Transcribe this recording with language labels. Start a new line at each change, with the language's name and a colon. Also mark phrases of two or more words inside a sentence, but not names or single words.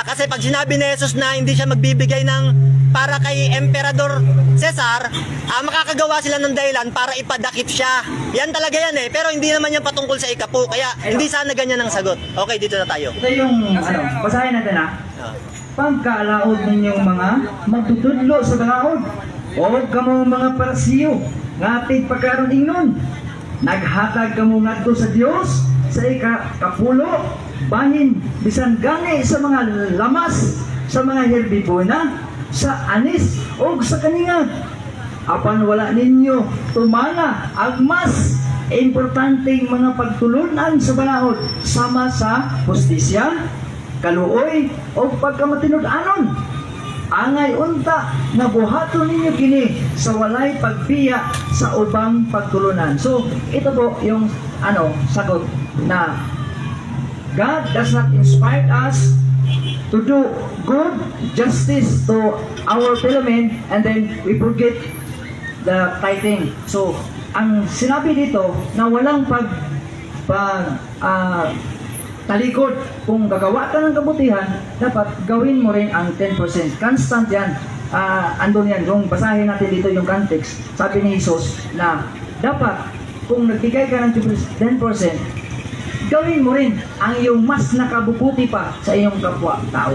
Filipino: Kasi pag sinabi ni Jesus na hindi siya magbibigay ng para kay Emperador Cesar, makakagawa sila ng dahilan para ipadakip siya. Yan talaga yan eh. Pero hindi naman yan patungkol sa ikapu. Kaya hindi sana ganyan ang sagot. Okay, dito na tayo. Ito yung, basahin natin
Cebuano: pagkaalaod ninyong mga magtutudlo sa balaod, o kamo mga parasiyo, nga ating pagkaroon ingnon. Naghatag kamo ngadto sa Dios sa kapulo, bahin, bisan gani sa mga lamas, sa mga herbivora, sa anis o sa kaninga. Apan wala ninyo tumana ang mas importanteng mga pagtulunan sa balaod, sama sa hustisya, kaluoy o pagkamatinud-anon. Angay unta na buhaton ninyo kini sa walay pagbiya sa ubang pagtulunan.
English: So
Filipino: ito po yung sagot na
English: God does not inspire us to do good justice to our fellow men, and then we forget the tithing.
Filipino: So, ang sinabi dito na walang talikod, kung gagawa ka ng kabutihan, dapat gawin mo rin ang 10%. Constant yan. Andun yan. Kung basahin natin dito yung context, sabi ni Jesus na dapat kung nagbigay ka ng 10%, gawin mo rin ang iyong mas nakabubuti pa sa iyong kapwa-tao.